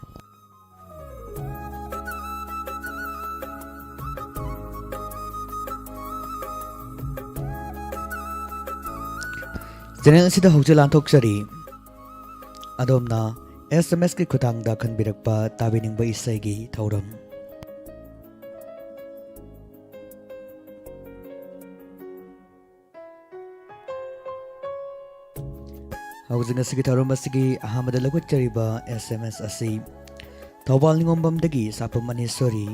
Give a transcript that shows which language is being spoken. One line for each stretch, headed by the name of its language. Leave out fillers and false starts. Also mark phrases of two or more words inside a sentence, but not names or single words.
Manipuri: Channel asida hauzik lanthok sari adom na SMS ki khutangda khanbirakpa tabiningba isaigi thauram. Hauzik asigi thauram asigi ahamada laguchariba SMS asi Thawbal ningombamdagi sapam manisori